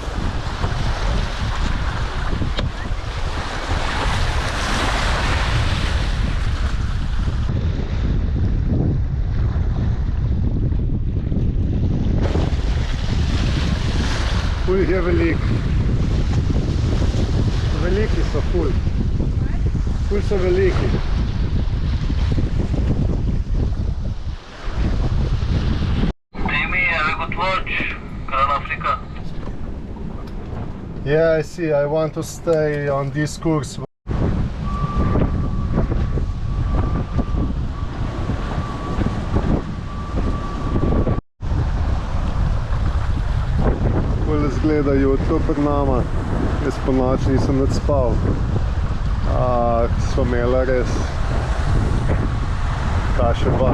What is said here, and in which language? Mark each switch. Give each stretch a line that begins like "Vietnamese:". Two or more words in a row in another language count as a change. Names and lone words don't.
Slovenian: Ful jih je velik. Veliki so ful. Ful so veliki.
English: Yeah, I see. I want to stay on this course.
Slovenian: Takole izgleda jutro pred nama. Jaz po noči nisem nič spal. Sva imela res kašeba.